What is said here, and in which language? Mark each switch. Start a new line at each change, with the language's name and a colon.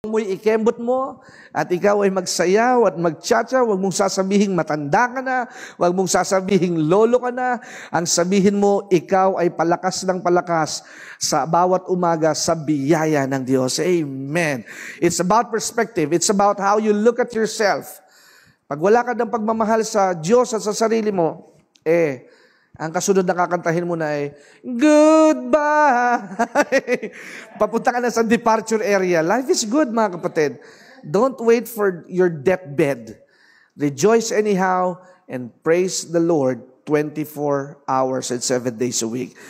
Filipino: mo'y ikembot mo at ikaw ay magsayaw at magtsatsa. Huwag mong sasabihing matanda ka na. Huwag mong sasabihing lolo ka na. Ang sabihin mo, ikaw ay palakas ng palakas sa bawat umaga sa biyaya ng Diyos.
English: Amen. It's about perspective. It's about how you look at yourself.
Filipino: Pag wala ka ng pagmamahal sa Diyos at sa sarili mo, ang kasunod na kakantahin mo na ay, goodbye! Papunta ka na sa departure area.
English: Life is good,
Filipino: mga kapatid.
English: Don't wait for your deathbed. Rejoice anyhow and praise the Lord 24 hours and 7 days a week.